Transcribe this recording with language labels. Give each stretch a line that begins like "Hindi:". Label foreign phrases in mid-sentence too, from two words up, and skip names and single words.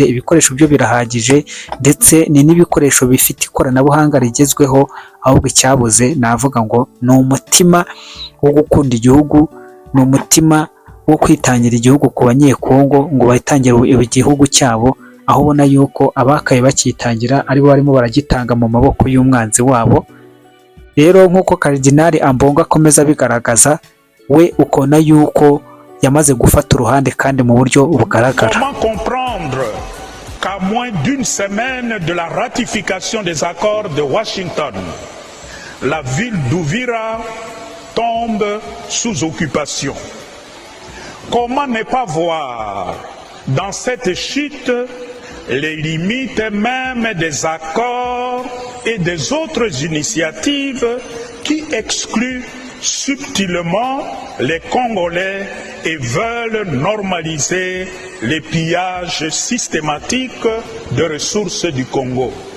Kinyarwanda: Ibikoresho byo birahagije, ndetse ni n'ibikoresho bifite ikoranabuhanga rigezweho, ahubwo icyabuze navuga ngo ni umutima wo gukunda igihugu, ni umutima wo kwitangira igihugu ku banyekongo ngo bayitangire igihugu cyabo, aho ubona yuko abakaye bakitangira aribo barimo baragitanga mu maboko y'umwanzi wabo. Rero nk'uko Karidinali Ambongo akomeza bigaragaza, we ukona yuko yamaze gufata uruhande kandi mu buryo bugaragara.
French: Comment comprendre qu'à moins d'une semaine de la ratification des accords de Washington, la ville d'Uvira tombe sous occupation? Comment ne pas voir dans cette chute les limites même des accords et des autres initiatives qui excluent subtilement les Congolais et veulent normaliser les pillages systématiques de ressources du Congo?